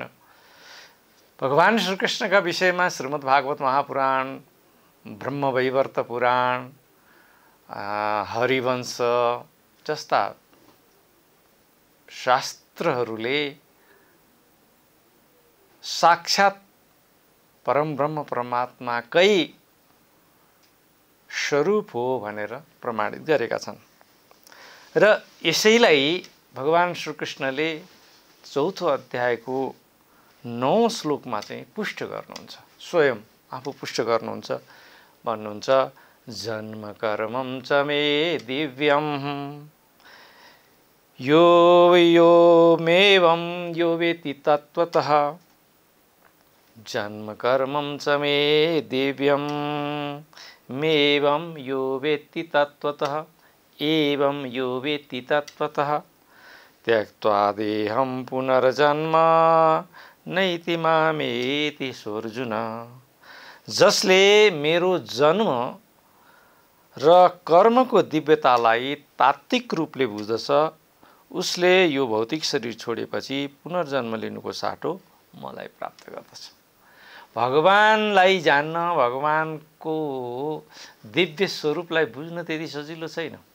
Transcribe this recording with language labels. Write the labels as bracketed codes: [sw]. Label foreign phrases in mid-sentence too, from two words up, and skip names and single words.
[ne] भगवान श्रीकृष्णका विषयमा श्रीमद् भागवत महापुराण, ब्रह्मवैवर्त पुराण, हरिवंश जस्ता शास्त्रहरूले साक्षात् परमब्रह्म परमात्माकै स्वरूप हो भनेर प्रमाणित गरेका छन्। र यसैलाई भगवान श्रीकृष्णले 4औं अध्यायको 9औं श्लोकमा चाहिँ पुष्ट गर्नुहुन्छ, स्वयं आफू पुष्ट गर्नुहुन्छ। [sa] भन्नुहुन्छ जन्म कर्मं च मे दिव्यं यो यो मेवं यो वेति तत्त्वतः जन्म कर्मं च मे दिव्यं मेवं यो वेत्ति तत्त्वतः एवं यो वेत्ति तत्त्वतः त्यक्त्वा देहं पुनर्जन्म नैति मामेति सोऽर्जुन। [ne] जसले मेरो जन्म र कर्मको दिव्यतालाई तात्विक रूपले बुझ्दछ उसले यो भौतिक शरीर छोडेपछि पुनर्जन्म लिनुको साटो मलाई प्राप्त गर्दछ। भगवानलाई जान्न, भगवानको दिव्य स्वरूपलाई बुझ्न त्यति सजिलो छैन।